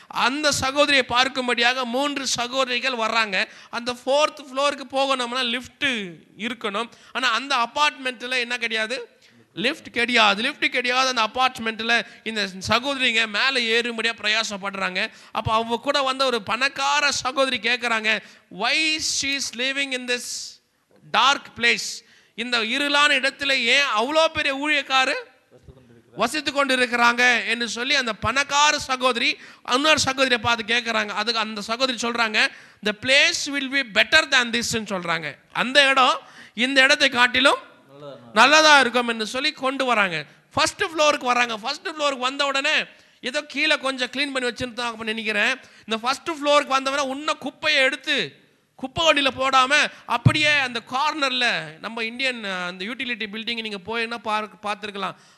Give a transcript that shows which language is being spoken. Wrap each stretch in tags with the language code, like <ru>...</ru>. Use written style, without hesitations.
<ta>அந்த சகோதரியை பார்க்கும்படியாக 3 சகோதரிகள் வர்றாங்க. அந்த 4th floorக்கு போகணும்னா லிஃப்ட் இருக்கணும். ஆனால் அந்த அப்பார்ட்மெண்ட்டில் என்ன கிடையாது? லிஃப்ட் கிடையாது. அந்த அப்பார்ட்மெண்ட்டில் இந்த சகோதரிங்க மேலே ஏறும்படியாக பிரயாசப்படுறாங்க. அப்போ அவங்க கூட ஒரு பணக்கார சகோதரி கேட்குறாங்க,</ta> <en>why she is living in this dark place?</en> <ta>இந்த இருளான இடத்துல ஏன் அவ்வளோ பெரிய ஊழியக்காரு வசித்து கொண்டு இருக்கிறாங்க என்று சொல்லி அந்த பணக்கார சகோதரி இன்னொரு சகோதரியை பார்த்து கேட்குறாங்க. அதுக்கு அந்த சகோதரி சொல்கிறாங்க,</ta> <en>the place will be better than this</en> <ta>சொல்கிறாங்க. அந்த இடம் இந்த இடத்தை காட்டிலும் நல்லதா இருக்கும் என்று சொல்லி கொண்டு வராங்க. ஃபர்ஸ்ட் ஃப்ளோருக்கு வராங்க. ஃபர்ஸ்ட் ஃப்ளோருக்கு வந்த உடனே ஏதோ கீழே கொஞ்சம் க்ளீன் பண்ணி வச்சுருந்தாங்க நினைக்கிறேன். இந்த ஃபர்ஸ்ட் ஃப்ளோருக்கு வந்தவன இன்னும் குப்பையை எடுத்து குப்பை வண்டியில் போடாமல் அப்படியே அந்த கார்னரில் நம்ம இந்தியன் அந்த யூட்டிலிட்டி பில்டிங் நீங்கள் போயின்னா பார்த்துருக்கலாம்.</ta>